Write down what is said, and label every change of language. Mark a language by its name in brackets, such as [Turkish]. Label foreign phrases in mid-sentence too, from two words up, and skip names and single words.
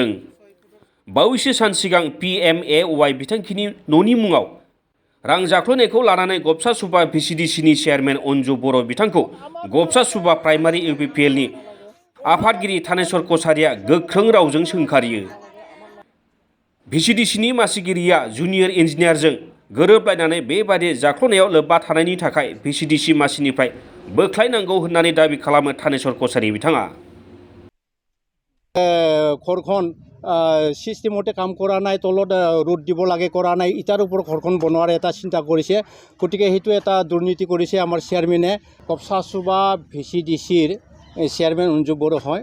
[Bodo] बावैसो सान सिगां PMAY बिथांखिनि न'नि मुङाव रां जाख्ल'नायखौ लानानै गबसा सुबा VCDCनि चेयारमेन अन्जु बर' बिथांखौ गबसा सुबा प्राइमारि UPPLनि आफादगिरि थानेश्वर कछारिया गोख्रों रावजों सोंखारियो। VCDCनि मासिगिरिया जुनियर इन्जिनियारजों गोरोबलायनानै बेबादि जाख्ल'नायाव लोब्बा थानायनि थाखाय VCDC मासिनिफ्राय बोख्लायनांगौ होननानै दाबि खालामो थानेश्वर कछारि बिथाङा। [Assamese] ঘৰখন সিস্টেমতে কাম কৰা নাই, তলত ৰোড দিব লাগে কৰা নাই, ইটাৰ ওপৰত ঘৰখন বনোৱাৰ এটা চিন্তা কৰিছে। গতিকে সেইটো এটা দুৰ্নীতি কৰিছে আমাৰ চেয়াৰমেনে। গবছা চুবা VCDCৰ চেয়াৰমেন অঞ্জু বড়ো হয়।